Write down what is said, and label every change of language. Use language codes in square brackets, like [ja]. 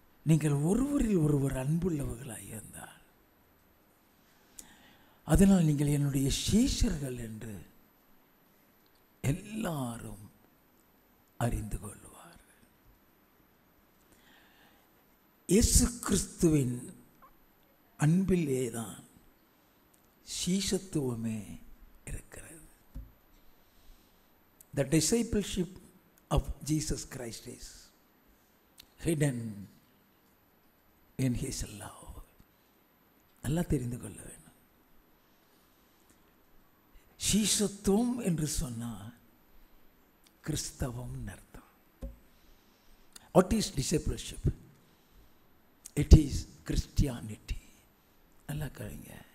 [ta] நீங்கள் ஒருவரில் ஒருவர் அன்புள்ளவர்களாக இருந்தால் அதனால் நீங்கள் என்னுடைய சீஷர்கள் என்று எல்லாரும் அறிந்து கொள்வார்கள். இயேசு கிறிஸ்துவின் அன்பிலே தான் சீஷத்துவமே இருக்கிறது. [en] The discipleship of Jesus Christ is hidden in His love. [ta] நல்லா தெரிந்து கொள்ள வேண்டும். சீஷத்துவம் என்று சொன்னால் கிறிஸ்தவம் அர்த்தம். [en] What is discipleship? It is Christianity. [ta] நல்லா கேளுங்க.